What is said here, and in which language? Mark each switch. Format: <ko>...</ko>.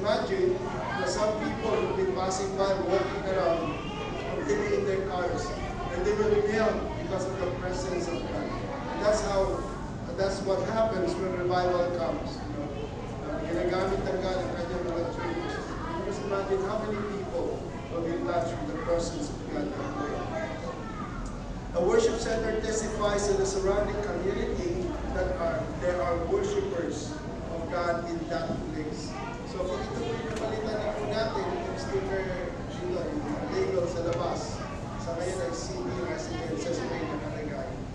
<en>Imagine na some people will be passing by, walking around, living in their cars, and they will kneel because of the presence of God. And that's what happens when revival comes.</en> <tl>Ginagamit ng God ang kanyang mga churches.</tl> <en>Just imagine how many people will be touched with the presence of God that way. A worship center testifies to the surrounding community that there are worshipers of God in that place.</en> <tl>So kung ito po yung napalitan na po natin, yung sticker dito, yung label sa labas, sa ngayon ay CD Residences may nakalagay.</tl>